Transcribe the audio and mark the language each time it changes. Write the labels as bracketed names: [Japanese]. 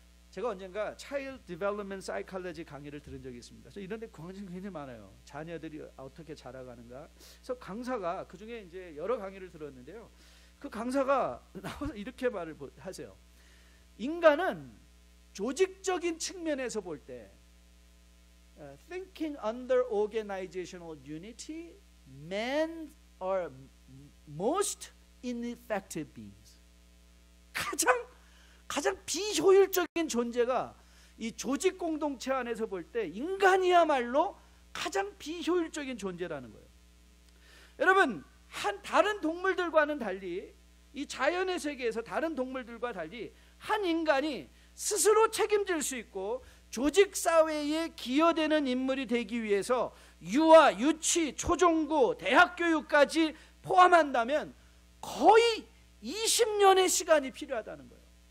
[Korean] 제가 언젠가 Child Development Psychology 강의를 들은 적이 있습니다. 그래서 이런 데 관심이 굉장히 많아요. 자녀들이 어떻게 자라가는가. 그래서 강사가 그중에 이제 여러 강의를 들었는데요. 그 강사가 나와서 이렇게 말을 하세요. 인간은 조직적인 측면에서 볼 때 [English] thinking under organizational unity, men are most ineffective beings. [Korean] 가장 비효율적인 존재가 이 조직 공동체 안에서 볼 때 인간이야말로 가장 비효율적인 존재라는 거예요. 여러분 다른 동물들과는 달리 이 자연의 세계에서 다른 동물들과 달리 한 인간이 스스로 책임질 수 있고 조직 사회에 기여되는 인물이 되기 위해서 유아, 유치, 초중고, 대학 교육까지 포함한다면 거의 20년의 시간이 필요하다는 거예요.